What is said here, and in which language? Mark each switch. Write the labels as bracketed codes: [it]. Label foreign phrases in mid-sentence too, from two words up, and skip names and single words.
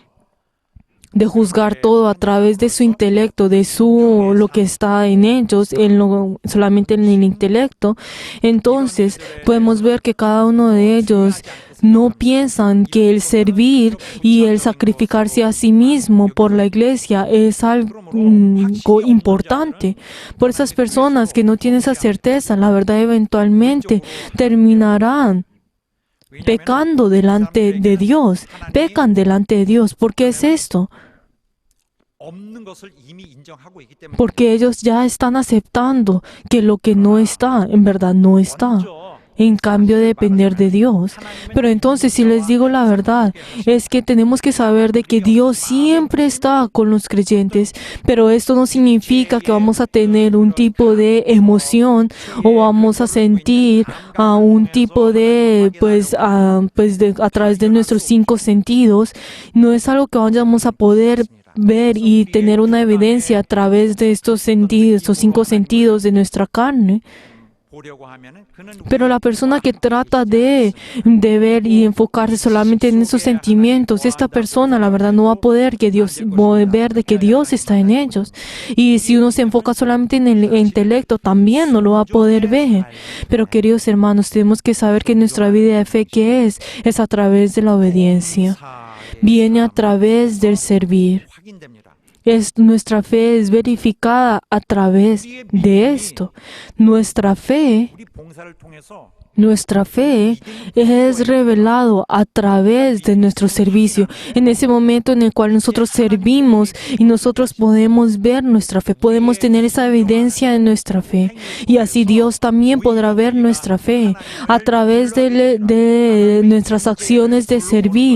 [es] juzgar todo a través de su intelecto, lo que está en ellos, solamente en el intelecto, entonces podemos ver que cada uno de ellos no piensan que el servir y el sacrificarse a sí mismo por la iglesia es algo importante. Por esas personas que no tienen esa certeza, la verdad eventualmente terminarán pecando delante de Dios. Pecan delante de Dios. ¿Por qué es esto? [ko] 없는 것을 이미 인정하고 있기 때문에 [es] Porque ellos ya están aceptando que lo que no está, en verdad no está. En cambio de depender de Dios. Pero entonces, si les digo la verdad, es que tenemos que saber de que Dios siempre está con los creyentes, pero esto no significa que vamos a tener un tipo de emoción o vamos a sentir un tipo de, a través de nuestros 5 sentidos. No es algo que vamos a poder ver y tener una evidencia a través de estos 5 sentidos de nuestra carne. [ko] 보려고 하면은 그는 [es] Pero la persona que trata de ver y enfocarse solamente en esos sentimientos, esta persona, la verdad, no va a poder ver de que Dios está en ellos. Y si uno se enfoca solamente en el intelecto, también no lo va a poder ver. Pero, queridos hermanos, tenemos que saber que nuestra vida de fe, ¿qué es? Es a través de la obediencia. Viene a través del servir. [ko] 확인됩니다. [es] Nuestra fe es verificada a través de esto. Nuestra fe [ko] 우리 봉사를 통해서 [es] Nuestra fe es revelado a través de nuestro servicio. En ese momento en el cual nosotros servimos y nosotros podemos ver nuestra fe, podemos tener esa evidencia de nuestra fe. Y así Dios también podrá ver nuestra fe a través de nuestras acciones de servir.